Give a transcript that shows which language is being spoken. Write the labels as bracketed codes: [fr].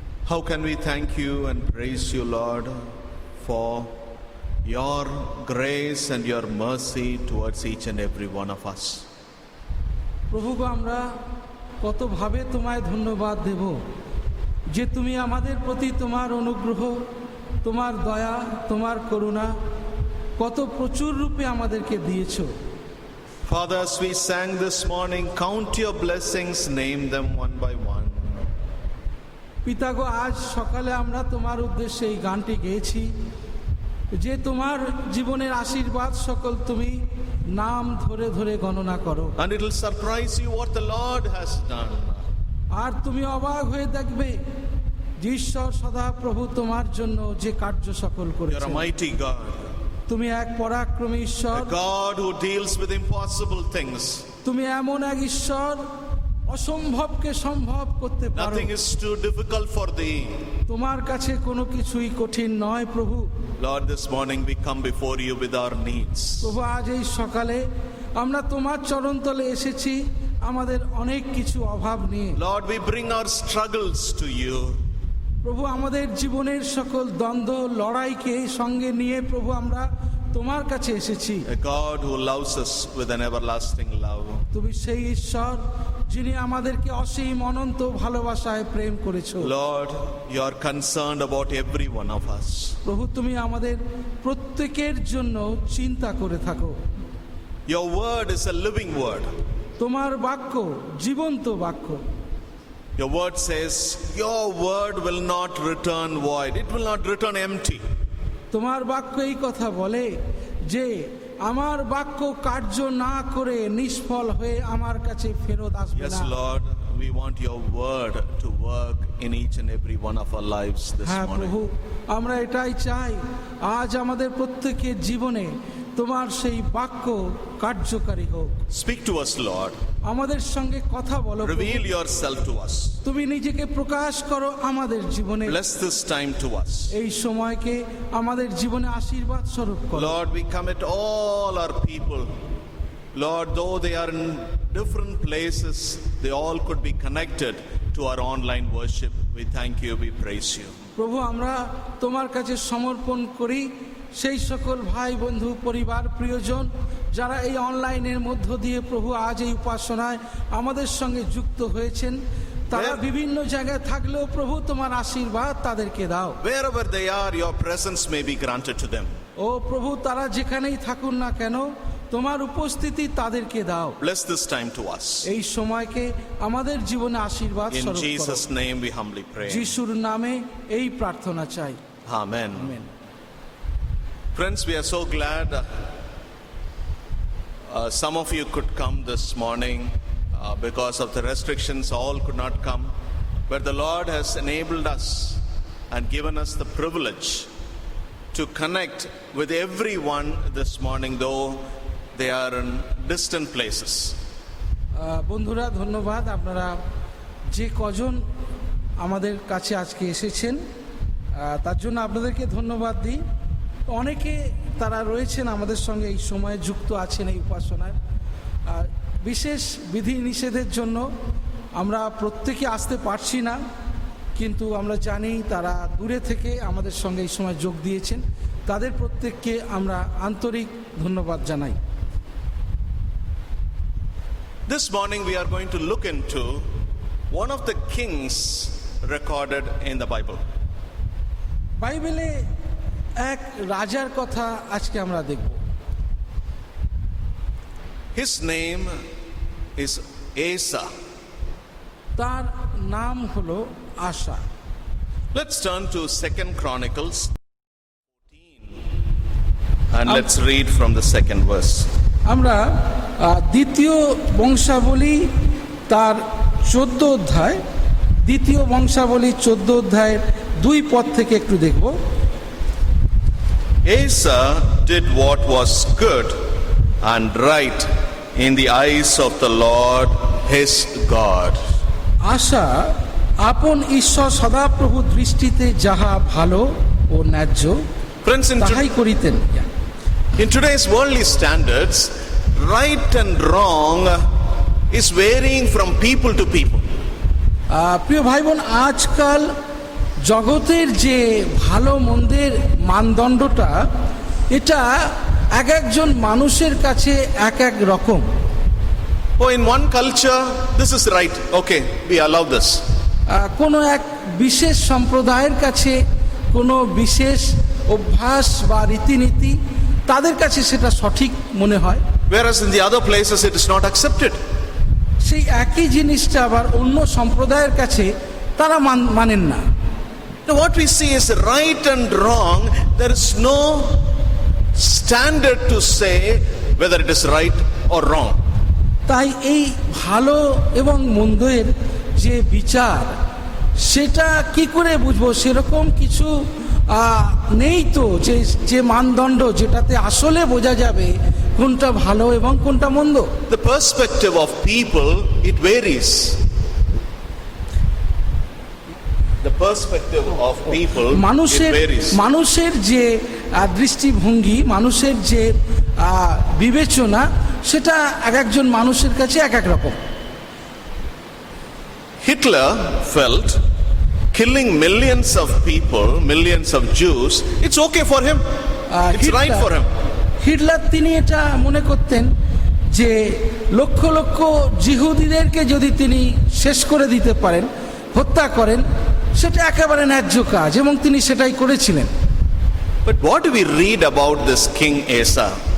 [en] How can we thank you and praise you, Lord, for your grace and your mercy towards each and every one of us. [bn] প্রভু আমরা কতভাবে তোমায় ধন্যবাদ দেব যে তুমি আমাদের প্রতি তোমার অনুগ্রহ, তোমার দয়া, তোমার করুণা কত প্রচুর রূপে আমাদেরকে দিয়েছো। [en] Father, as we sang this morning, count your blessings, name them one by one. [bn] পিতাগো, আজ সকালে আমরা তোমার উদ্দেশ্যে এই গানটি গেয়েছি যে তোমার জীবনের আশীর্বাদ সকল তুমি নাম ধরে ধরে গণনা করো, [en] And it will surprise you what the Lord has done. [bn] আর তুমি অবাক হয়ে দেখবে যে ঈশ্বর সদা প্রভু তোমার জন্য যে কার্য সকল [en] You're a [bn] করেছেন। [en] mighty God, [bn] তুমি এক পরাক্রমী ঈশ্বর, [en] a God who deals with impossible things. [bn] তুমি এমন এক ঈশ্বর অসম্ভবকে সম্ভব করতে পারো। [en] Nothing is too difficult for thee. [bn] তোমার কাছে কোনো কিছুই কঠিন নয় প্রভু। [en] Lord, this morning we come before you with our needs. [bn] প্রভু আজ এই সকালে আমরা তোমার চরণতলে এসেছি আমাদের অনেক কিছু অভাব নিয়ে। [en] Lord, we bring our struggles to you. [bn] প্রভু আমাদের জীবনের সকল দ্বন্দ্ব লড়াইকে সঙ্গে নিয়ে প্রভু আমরা তোমার কাছে এসেছি। [en] A God who loves us with an everlasting love. [bn] তুমি সেই ঈশ্বর যিনি আমাদেরকে অসীম অনন্ত ভালোবাসায় প্রেম করেছো। [en] Lord, you are concerned about every one of us. [bn] প্রভু তুমি আমাদের প্রত্যেকের জন্য চিন্তা করে থাকো। [en] Your word is a living word. [bn] তোমার বাক্য জীবন্ত বাক্য। [en] Your word says, your word will not return void. It will not return empty. [bn] তোমার বাক্য এই কথা বলে যে আমার বাক্য কার্য না করে নিষ্ফল হয়ে আমার কাছে ফেরত আসবে [en] Yes, [bn] না। [en] Lord, we want your word to work in each and every one of our lives this [bn] হ্যাঁ প্রভু, [en] morning. [bn] আমরা এটাই চাই আজ আমাদের প্রত্যেকের জীবনে তোমার সেই বাক্য কার্যকারী হোক। [en] Speak to us, Lord. [bn] আমাদের সঙ্গে কথা বলো প্রভু। [en] Reveal yourself to us. [bn] তুমি নিজেকে প্রকাশ করো আমাদের জীবনে। [en] Bless this time to us. [bn] এই সময়কে আমাদের জীবনে আশীর্বাদ স্বরূপ করো। [en] Lord, we commit all our people. Lord, though they are in different places, they all could be connected to our online worship. We thank you, we praise you. [bn] প্রভু আমরা তোমার কাছে সমর্পণ করি সেই সকল ভাই বন্ধু পরিবার প্রিয়জন যারা এই অনলাইনের মধ্য দিয়ে প্রভু আজ এই উপাসনায় আমাদের সঙ্গে যুক্ত হয়েছেন। তারা বিভিন্ন জায়গায় থাকলেও প্রভু তোমার আশীর্বাদ তাদেরকে দাও। [en] Wherever they are, your presence may be granted to them. [bn] ও প্রভু তারা যেখানেই থাকুন না কেন তোমার উপস্থিতি তাদেরকে দাও। [en] Bless this time to us. [bn] এই সময়কে আমাদের জীবনে আশীর্বাদ [en] In [bn] স্বরূপ করো। [en] Jesus' name we humbly pray. [bn] যিশুর নামে এই প্রার্থনা চাই। [en] Amen. [bn] Amen. [en] Friends, we are so glad some of you could come this morning because of the restrictions. All could not come, but the Lord has enabled us and given us the privilege to connect with everyone this morning, though they are in distant places. [bn] বন্ধুরা ধন্যবাদ, আপনারা যে কজন আমাদের কাছে আজকে এসেছেন তার জন্য আপনাদেরকে ধন্যবাদ দিই। অনেকে তারা রয়েছেন আমাদের সঙ্গে এই সময়ে যুক্ত আছেন এই উপাসনায়। বিশেষ বিধি নিষেধের জন্য আমরা প্রত্যেকে আসতে পারছি না, কিন্তু আমরা জানি তারা দূরে থেকে আমাদের সঙ্গে এই সময় যোগ দিয়েছেন। তাদের প্রত্যেককে আমরা আন্তরিক ধন্যবাদ জানাই। [en] This morning we are going to look into one of the kings recorded in the Bible. [bn] বাইবেলে এক রাজার কথা আজকে আমরা দেখব। [en] His name is Asa. [bn] তার নাম হলো আশা। [en] Let's turn to 2 Chronicles 14 and let's read from the 2nd verse. [bn] আমরা দ্বিতীয় বংশাবলী তার 14 অধ্যায়, দ্বিতীয় বংশাবলী 14 অধ্যায়ের 2 পদ থেকে একটু দেখব। [en] Asa did what was good and right in the eyes of the Lord his God. [bn] আশা আপন ঈশ্বর সদাপ্রভু দৃষ্টিতে যাহা ভালো ও ন্যায্য [en] Friends, [bn] তাহাই করিতেন। [en] in today's worldly standards, right and wrong is varying from people to people. [bn] প্রিয় ভাই বোন, আজকাল জগতের যে ভালো মন্দের মানদণ্ডটা, এটা এক একজন মানুষের কাছে এক এক রকম। [en] Oh, in one culture, this is right. Okay, we allow this. [bn] কোনো এক বিশেষ সম্প্রদায়ের কাছে কোনো বিশেষ অভ্যাস বা রীতিনীতি তাদের কাছে সেটা সঠিক মনে হয়, [en] Whereas in the other places, it is not accepted. [bn] সেই একই জিনিসটা আবার অন্য সম্প্রদায়ের কাছে তারা মানেন না। [en] Now, what we see is right and wrong. There is no standard to say whether it is right or wrong. [bn] তাই এই ভালো এবং মন্দের যে বিচার, সেটা কি করে বুঝবো? সেরকম কিছু নেই তো যে মানদণ্ড যেটাতে আসলে বোঝা যাবে কোনটা ভালো এবং কোনটা মন্দ। [en] The perspective of people, it varies. The perspective of people, it varies. [bn] মানুষের যে দৃষ্টিভঙ্গি, মানুষের যে বিবেচনা, সেটা এক একজন মানুষের কাছে এক এক রকম। [en] Hitler felt killing millions of people, millions of Jews, it's okay for him. It's right for him. [bn] Hitler তিনি এটা মনে করতেন যে লক্ষ লক্ষ জিহুদিদেরকে যদি তিনি শেষ করে দিতে পারেন, হত্যা করেন, সেটা একেবারে ন্যায্য কাজ, এবং তিনি সেটাই করেছিলেন। [en] But what do we read about this King Asa?